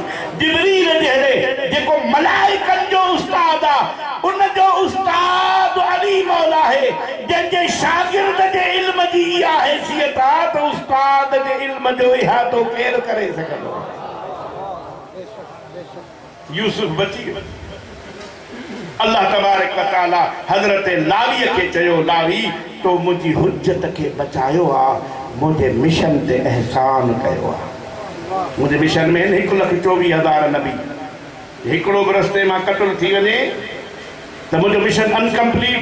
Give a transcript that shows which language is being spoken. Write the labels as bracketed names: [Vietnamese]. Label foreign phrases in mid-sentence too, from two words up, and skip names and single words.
[Sindhi] जिबरील जहिड़े जेको मलाइकनि जो उस्ताद आहे उन जो उस्ताद अली मौला आहे जंहिंजे शागिर्द जे इल्म जी इहा हैसियत आहे त उस्ताद जे इल्म जो इहातो केरु करे सघंदो? यूसुफ बची वियो। [Arabic] الله تبارك وتعالى [Sindhi] हज़रत लावी खे चयो लावी तो मुंहिंजी हुज्जत खे बचायो आहे, मुंहिंजे मिशन ते एहसान कयो आहे। मुंहिंजे मिशन में 1,24,000 नबी, हिकिड़ो बि रस्ते मां कतल थी वञे त मुंहिंजो मिशन अनकम्पलीट।